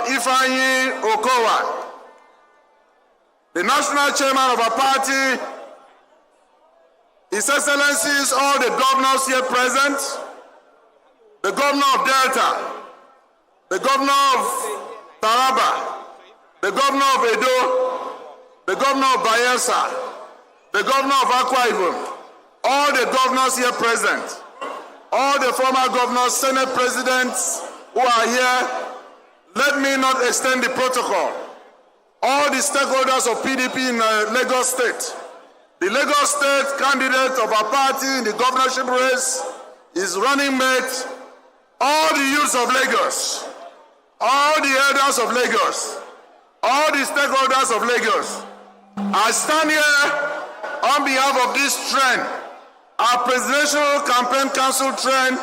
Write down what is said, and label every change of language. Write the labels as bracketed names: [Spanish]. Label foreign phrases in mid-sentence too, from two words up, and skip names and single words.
[English] Ifeanyi Okowa, the National Chairman of our party, His Excellencies, all the governors here present, the Governor of Delta, the Governor of Taraba, the Governor of Edo, the Governor of Bayelsa, the Governor of Akwa Ibom, all the governors here present, all the former governors, Senate presidents who are here, let me not extend the protocol. All the stakeholders of PDP in Lagos State, the Lagos State candidate of our party in the governorship race, his running mate, all the youths of Lagos, all the elders of Lagos, all the stakeholders of Lagos, I stand here on behalf of this trend, our presidential campaign council trend.